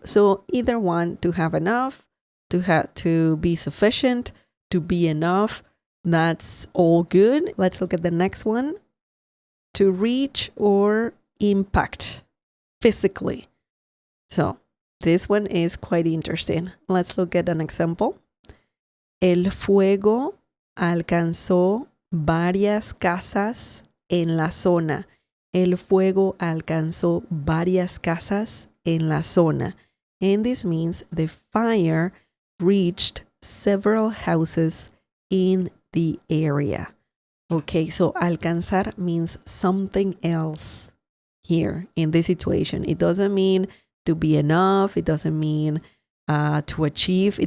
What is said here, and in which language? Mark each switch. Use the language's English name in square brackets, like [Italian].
[English] So, either one, to have enough, to be sufficient, to be enough. That's all good. Let's look at the next one. To reach or impact physically. So this one is quite interesting. Let's look at an example. [Spanish] El fuego alcanzó varias casas en la zona. El fuego alcanzó varias casas en la zona. [English] And this means the fire reached several houses in the area. Okay, so alcanzar means something else here in this situation. It doesn't mean to be enough. It doesn't mean to achieve.